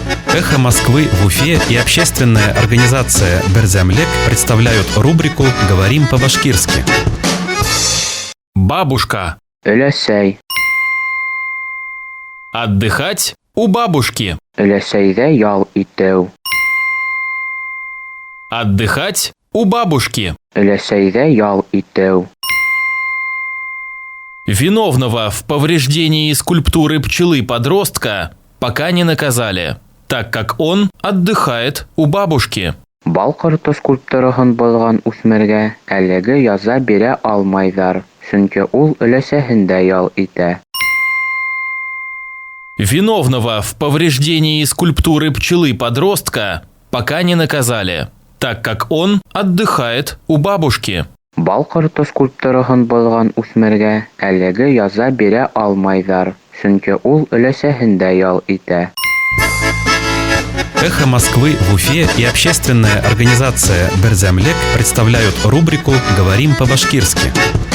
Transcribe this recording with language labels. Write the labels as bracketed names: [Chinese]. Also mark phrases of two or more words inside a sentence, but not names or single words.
[Russian] «Эхо Москвы» в Уфе и общественная организация «Берзямлек» представляют рубрику «Говорим по-башкирски». Бабушка. [Bashkir] Өләсәй. [Russian] Отдыхать у бабушки. [Bashkir] Өләсәйҙә ял итеү. [Russian] Отдыхать у бабушки. [Bashkir] Өләсәйҙә ял итеү. [Russian] Виновного в повреждении скульптуры пчелы-подростка пока не наказали, так как он отдыхает у бабушки. [Bashkir] Бал ҡорто скульптураһын боҙған үҫмергә әлеге яза бирә алмайҙар, сөнки ул өләсәһендә ял итә. [Russian] Виновного в повреждении скульптуры пчелы-подростка пока не наказали, так как он отдыхает у бабушки. [Bashkir] Бал ҡорто скульптураһын боҙған үҫмергә әлеге яза бирә алмайҙар, сөнки ул өләсәһендә ял итә. [Russian] «Эхо Москвы» в Уфе и общественная организация «Берзямлек» представляют рубрику «Говорим по-башкирски».